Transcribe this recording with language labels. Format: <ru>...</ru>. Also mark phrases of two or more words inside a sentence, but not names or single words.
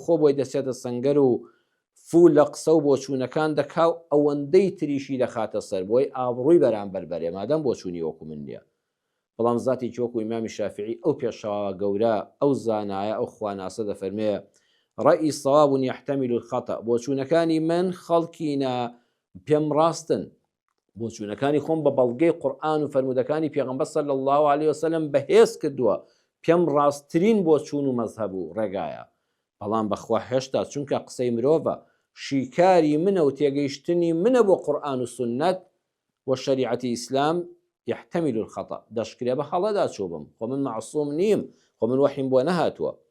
<ckb>خۆ بۆی دەچێتە سەنگەر و فول لە قسە و بۆچوونەکان دەکاو ئەوەندەی تریشی دەخاتە سەر بۆی ئابڕووی بەرامبەر بەرێ مادەم بۆچوونی وەکو من نییە بەڵام زاتی وەکو ئیمامی شافعی ئەو پێشەوا گەورە ئەو زانایە ئەو خواناسە دەفەرمێ</ckb> <ar>ڕەئی صواب يحتمل الخطأ</ar> <ckb>بۆچوونەکانی من خەڵکینە پێم ڕاستن بۆچوونەکانی خۆم بە بەڵگەی قورئان و فەرمودەکانی پێغەمبەر</ckb> <ar>صلی الله عليه وسلم</ar> <ckb>بەهێز کردووە پێم ڕاستترین بۆچوون و مەذهب و ڕێگایە بەڵام بەخوا هێشتا چونکە قسەی مرۆڤە شیکاری منە و تێگەیشتنی منە بۆ قورئان و سنەت و شریعەتی ئیسلام</ckb> <ar>يحتمل الخطأ</ar> <ckb>دەشکرێ بە هەڵەدا چوو بم خۆ من معسووم نیم خۆ من وەحیم بۆ نەهاتووە</ckb>